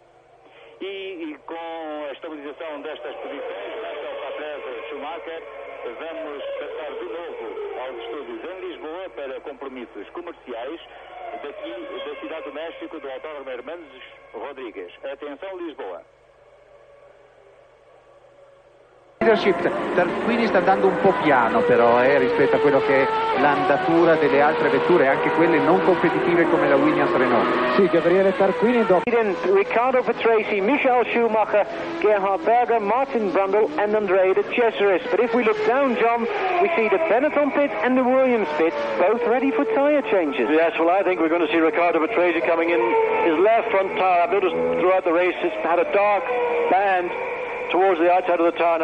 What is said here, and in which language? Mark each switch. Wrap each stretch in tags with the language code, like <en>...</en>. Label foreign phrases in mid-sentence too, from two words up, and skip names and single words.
<pt>E com a estabilização destas posições, Mansell, Patrese, Schumacher, vamos passar de novo aos estúdios em Lisboa para compromissos comerciais daqui da Cidade do México, do Autódromo Rodríguez. Atenção, Lisboa.</pt> <it>Tarquini sta andando un po' piano però rispetto a quello che è l'andatura delle altre vetture, anche quelle non competitive come la Williams-Rennault. Sì, Gabriele Tarquini Riccardo Patrese, Michael Schumacher, Gerhard Berger, Martin Brundle and Andrea de Cesaris.</it> <en>But if we look down, John, we see the Benetton pit and the Williams pit both ready for tyre changes. Yes, well, I think we're going to see Riccardo Patrese coming in. His left front tyre, I've noticed throughout the race, it's had a dark band towards the outside of the tyre.</en>